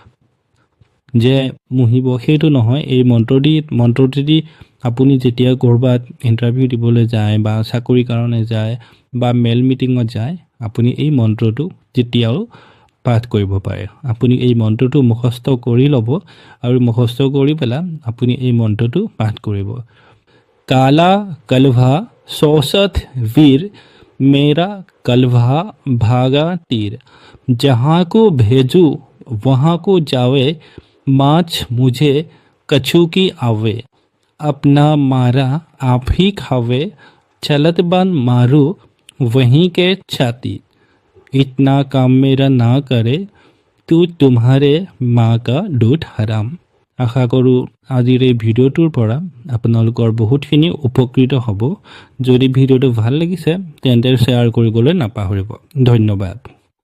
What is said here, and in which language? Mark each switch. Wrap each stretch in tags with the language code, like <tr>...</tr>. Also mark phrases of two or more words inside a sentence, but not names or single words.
<as>যে মোহিব সেইটো নহয় এই মন্ত্ৰটি আপুনি যেতিয়া কৰবাত ইন্টাৰভিউ দিবলৈ যায় বা চাকৰি কাৰণে যায় বা মেল মিটিঙত যায় আপুনি এই মন্ত্ৰটো যেতিয়াও পাঠ কৰিব পাৰে আপুনি এই মন্ত্ৰটো মুখস্থ কৰি ল'ব আৰু মুখস্থ কৰি পেলাই আপুনি এই মন্ত্ৰটো পাঠ কৰিব</as> <hi>काला कलभा সৌসত वीर मेरा कलभा भागा तीर जहाँ को भेजूं वहाँ को जावे माछ मुझे कछु की आवे अपना मारा आप ही खावे चलत बन मारू वहीं के छाती इतना काम मेरा ना करे तू तुम्हारे माँ का दूध हराम</hi> <as>আশা কৰোঁ আজিৰ এই ভিডিঅ'টোৰ পৰা আপোনালোকৰ বহুতখিনি উপকৃত হ'ব যদি ভিডিঅ'টো ভাল লাগিছে তেন্তে শ্বেয়াৰ কৰিবলৈ নাপাহৰিব ধন্যবাদ</as>